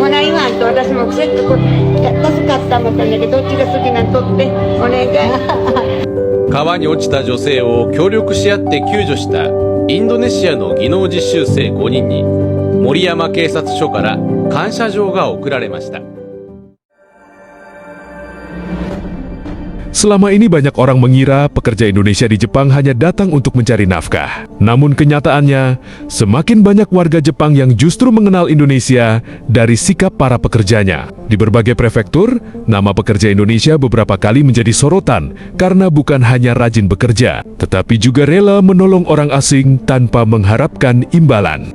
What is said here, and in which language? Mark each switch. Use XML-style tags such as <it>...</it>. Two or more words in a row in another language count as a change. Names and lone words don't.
<ja>ほな言わんと私もせっかく助かったもんだけど、どっちが好きなんとってお願い。川に落ちた女性を協力し合って救助したインドネシアの技能実習生5人に森山警察署から感謝状が贈られました。</ja> <id>Selama ini banyak orang mengira pekerja Indonesia di Jepang hanya datang untuk mencari nafkah. Namun kenyataannya, semakin banyak warga Jepang yang justru mengenal Indonesia dari sikap para pekerjanya. Di berbagai prefektur, nama pekerja Indonesia beberapa kali menjadi sorotan karena bukan hanya rajin bekerja, tetapi juga rela menolong orang asing tanpa mengharapkan imbalan.</id>